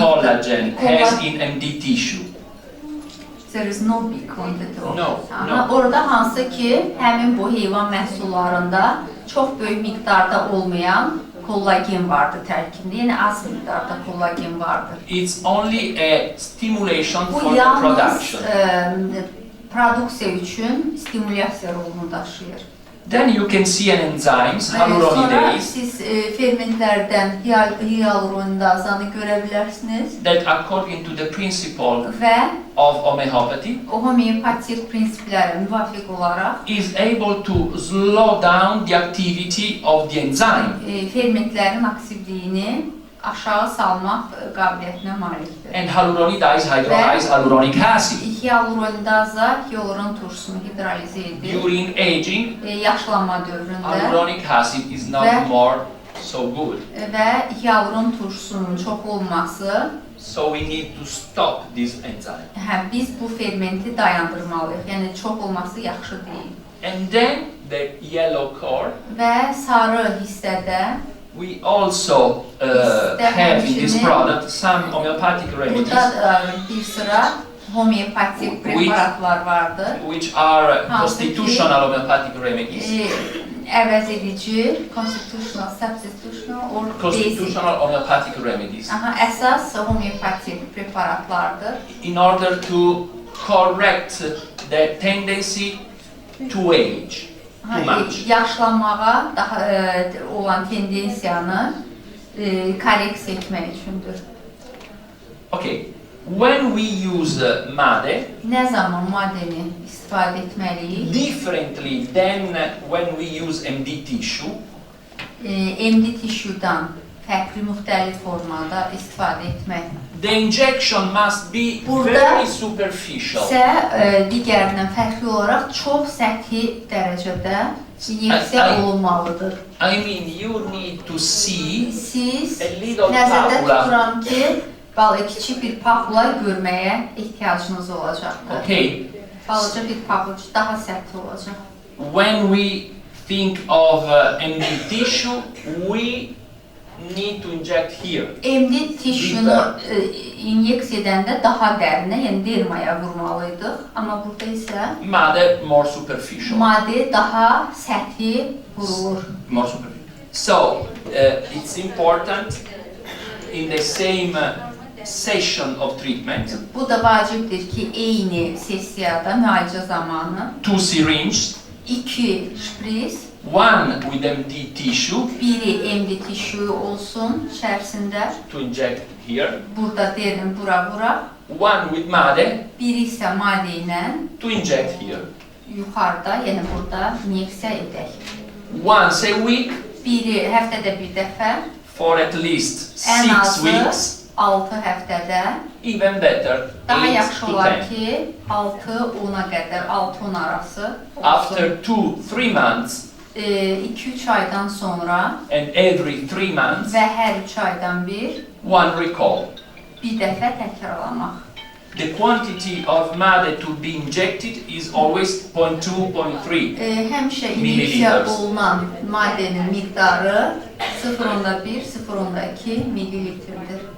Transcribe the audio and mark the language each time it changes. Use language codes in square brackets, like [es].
[en] collagen as in MD tissue. There is no big quantity of No, it. no. [az] Orada hansı ki, həmin bu heyvan məhsullarında çox böyük miqdarda olmayan kollagen vardır tərkibində, yəni az miqdarda kollagen vardır. [en] It's only a stimulation [az] Bu [en] for the [az] yalnız [en] production. [az] produksiya üçün stimulyasiya rolunu daşıyır. [en] Then you can see an enzymes, [az] Sonra [en] hyaluronidase, [az] siz fermentlərdən hyaluronidazanı görə bilərsiniz [en] that according to the principle [az] və [en] of homeopathy [az] o homeopatik prinsiplərə müvafiq olaraq [en] is able to slow down the activity of the enzyme. [az] fermentlərin aktivliyini aşağı salmaq qabiliyyətinə malikdir. [en] And hyaluronidase hydrolyze hyaluronic acid. [az] Hyalurondaza hyaluron turşusunu hidroliz edir. [en] During aging, [az] Yaşlanma dövründə [en] hyaluronic acid is not [az] Ve- [en] more so good. [az] və hyaluron turşusunun çox olması, [en] So we need to stop this enzyme. [az] biz bu fermenti dayandırmalıyıq. Yəni çox olması yaxşı deyil. [en] And then the yellow core, [az] Və sarı hissədə [en] we also have in this product some homeopathic remedies, [az] burada bir sıra homeopatik preparatlar vardır. [en] which are [az] Hansı ki- [en] constitutional homeopathic remedies. [az] Əvəz edici, [en] constitutional, substitutional or basic. Constitutional homeopathic remedies. [az] Əsas homeopatik preparatlardır. [en] In order to correct the tendency to age too much. [az] Yaşlanmağa daha olan tendensiyanı korreksiya etmək üçündür. [en] Okay, when we use MADE, [az] Nə zaman maddəni istifadə etməliyik? [en] differently than when we use MD tissue, [az] MD tissue-dan fərqli müxtəlif formada istifadə etmək. [en] the injection must be [az] Burada [en] very superficial. [az] isə digərindən fərqli olaraq çox səthi dərəcədə inyeksiya olunmalıdır. [en] I mean, you need to see [az] Siz [en] a little [az] nəzərdə [en] papula. [az] tuturam ki, kiçik bir papula görməyə ehtiyacınız olacaqdır. [en] Okay, [az] Balaca bir papula daha sərt olacaq. [en] when we think of MD tissue, we need to inject here. [az] MD tissunu inyeksiya edəndə daha dərinə, yəni dermaya vurmalıydıq. Amma burada isə [en] MADE more superficial. [az] maddə daha səthi vurulur. [en] More superficial. So it's important in the same session of treatment, [az] Bu da vacibdir ki, eyni sessiyada, müalicə zamanı [en] 2 syringes, [az] 2 şpris, [en] one with MD tissue [az] biri MD tissue olsun içərisində, [en] to inject here, [az] burada derin bura, [en] one with MADE [az] biri isə maddə ilə [en] to inject here. [az] yuxarıda, yəni burada inyeksiya edək. [en] Once a week [az] Biri həftədə bir dəfə, [en] for at least [az] ən [en] 6 [az] azı [en] weeks, [az] 6 həftədə, [en] even better, [az] daha [en] 8 [az] yaxşı [en] to [az] olar [en] 10. [az] ki, 6-10-a qədər, 6-10 arası olsun. [en] After 2-3 months [az] 2-3 aydan sonra [en] and every 3 months, [az] və hər 3 aydan [en] one recall. [az] bir dəfə təkrarlamaq. [en] The quantity of MADE to be injected is always 0.2, 0.3. [az] Həmişə inyeksiya [en] Milliliters. [az] olunan maddənin miqdarı 0.1, 0.2 millilitrdir.